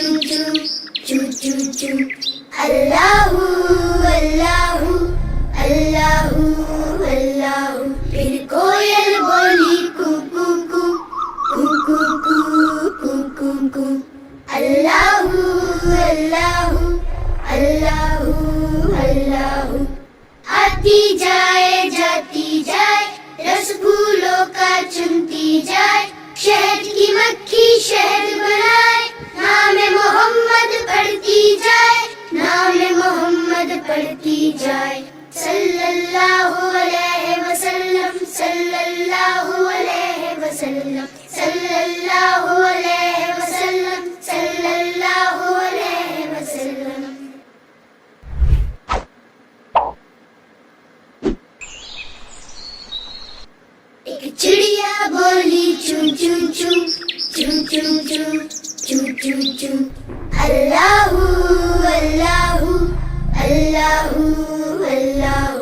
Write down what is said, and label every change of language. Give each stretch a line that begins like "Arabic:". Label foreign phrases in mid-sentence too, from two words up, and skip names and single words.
Arabic: choo choo choo. الله الله الله الله.
Hindi: फिर कोयल बोली कू कू कू कू कू कू कू कू कू. Allahu Allahu Allahu Allahu. आती जाए जाती जाए रस फूलों का चुनती जाए. शहद की मक्खी शहद बनाए. नाम मोहम्मद पढ़ती जाए. नाम मोहम्मद पढ़ती जाए.
Arabic: صلى الله عليه وسلم صلى الله عليه وسلم صلى الله عليه وسلم صلى الله عليه وسلم.
Hindi: एक चिड़िया बोली चूं चूं चूं चूं चूं चूं चूं चूं चूं.
Arabic: الله الله الله الله.